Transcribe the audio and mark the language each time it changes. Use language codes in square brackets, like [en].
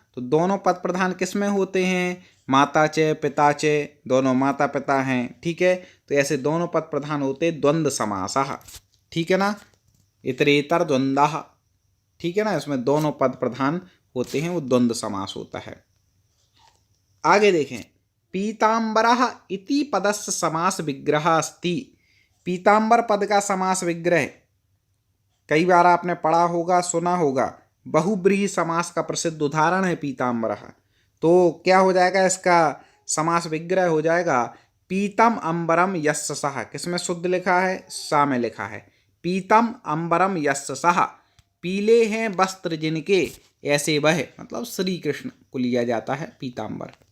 [hi] तो दोनों पद प्रधान किसमें होते हैं, [sa] माता च पिता च, [hi] दोनों माता पिता हैं। ठीक है। तो ऐसे दोनों पद प्रधान होते द्वंद्व समासः। ठीक है ना। इतरेतर द्वंद्वः। ठीक है ना। इसमें दोनों पद प्रधान होते हैं, वो द्वंद्व समास होता है। आगे देखें, [sa] पीतांबरः इति पदस्य समास विग्रह अस्ति। [hi] पीतांबर पद का समास विग्रह कई बार आपने पढ़ा होगा, सुना होगा। बहुब्रीहि समास का प्रसिद्ध उदाहरण है पीतांबरः। तो क्या हो जाएगा, इसका समास विग्रह हो जाएगा [sa] पीतम अंबरम यस्य सः। [hi] किसमें शुद्ध लिखा है, सा में लिखा है। [sa] पीतम अंबरम यस्य सः, [hi] पीले हैं वस्त्र जिनके ऐसे वह, मतलब श्री कृष्ण को लिया जाता है पीतांबर।